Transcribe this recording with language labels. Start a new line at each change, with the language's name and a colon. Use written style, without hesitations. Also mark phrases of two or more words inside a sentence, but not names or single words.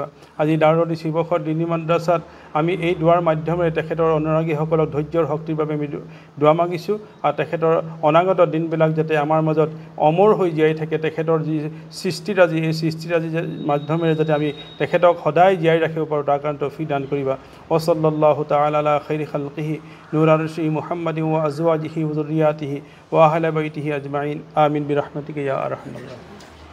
Assamese: আজি দাৰুল শিৱসাগৰ দিনী মাদ্ৰাছাত আমি এই দুৱাৰ মাধ্যমেৰে তেখেতৰ অনুৰাগীসকলক ধৈৰ্যৰ শক্তিৰ বাবে আমি দোৱা মাগিছোঁ, আৰু তেখেতৰ অনাগত দিনবিলাক যাতে আমাৰ মাজত অমৰ হৈ জীয়াই থাকে। তেখেতৰ যি সৃষ্টিৰাজি, এই সৃষ্টিৰাজিৰ মাধ্যমেৰে যাতে আমি তেখেতক সদায় জীয়াই ৰাখিব পাৰোঁ, তাৰ কাৰণে তৌফিক দান কৰিবা।
Arabic: وصلى الله تعالى على خير خلقه نور عرش محمد وأزواجه وذرياته وأهل بيته أجمعين. آمين برحمتك يا أرحم الراحمين.